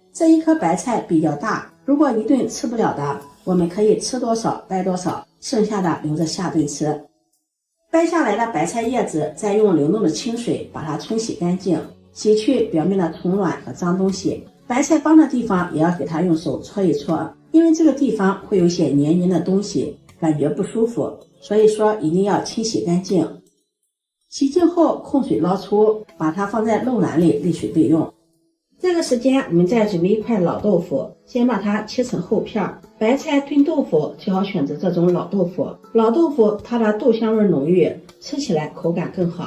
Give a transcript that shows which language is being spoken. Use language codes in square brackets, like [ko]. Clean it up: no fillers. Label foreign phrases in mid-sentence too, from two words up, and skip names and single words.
[zh] 這一顆白菜比較大，如果一頓吃不了的，我們可以吃多少掰多少，剩下的留着下頓吃。掰下来的白菜叶子，再用流动的清水把它冲洗干净，洗去表面的虫卵和脏東西。白菜帮的地方也要给它用手搓一搓，因为这個地方會有一些黏黏的東西，感覺不舒服，所以說一定要清洗乾淨。洗淨後控水撈出，把它放在漏籃裡瀝水備用。這個時間我們再準備一塊老豆腐，先把它切成厚片。白菜燉豆腐最好選擇這種老豆腐，老豆腐它的豆香味濃郁，吃起來口感更好。